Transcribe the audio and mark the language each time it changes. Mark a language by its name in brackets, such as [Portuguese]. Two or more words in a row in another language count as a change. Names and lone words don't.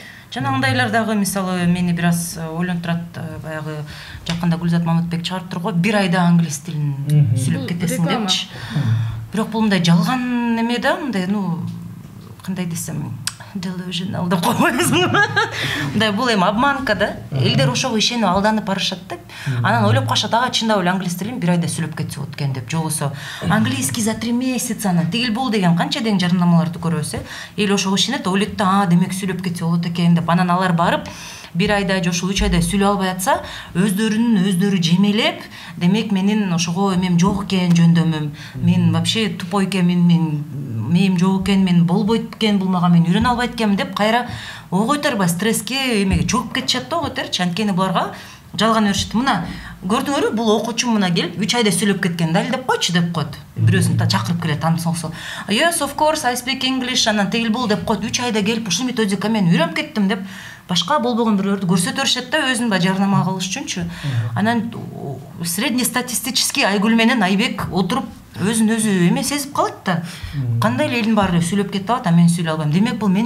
[Kyrgyz] Жанагындайлар дагы мисалы мени бир аз ойлонтурат, баягы жакында Гүлзат Мамытбек чыгарып турго, бир айда англис тилин сүйлөп кетесиң депчи. Бирок бул мындай жалган неме да, мындай, кандай десем, delusional деп койбойсуңбу? Мындай бул эми обманка да. Элдер ошого ишенип алданып барышат да. Анан ойлоп калышат, чындап эле англис тилин бир айда сүйлөп кетсе болот экен деп, же болбосо [Russian] английский за 3 месяца, [Kyrgyz] анан тигил бул деген канча деген жарнамаларды көрөбүз, эл ошого ишенет, ойлойт да, демек сүйлөп кетсе болот экен деп. Анан алар барып бир айда же ошол 3 айда сүйлөй албай атса, өздөрү жемелеп, демек менин ошого эмем жок экен, жөндөмүм, мен [Russian] вообще тупой [Kyrgyz] экенмин, мээм жок экен, мен болбойт экен, бул мага мен үйрөнө албайт экенмин деп кайра ой койторбай стресске эмеге чөгүп кетишет да, ойтерчи. Анткени буларга жалган өшүт мына көрдүңөрбү бул окуучу мына келип 3 айда сүйлөп кеткен далилдеп койчу деп коет бирөөсүн чакырып келет таанысоң [English] yes of course I speak English [Kyrgyz] анан тегил бул деп коет 3 айда келип ушул методика мен үйрөнүп кеттим деп башка болбогон биреулөрдү көрсөтө беришет да өзүн баягы жарнама кылыш үчүнчү анан среднестатистический Айгүл менен Айбек отуруп өзүн өзү эме сезип калат да кандай эле элдин баары сүйлөп кетип атат а мен сүйлөй албайм демек бул мен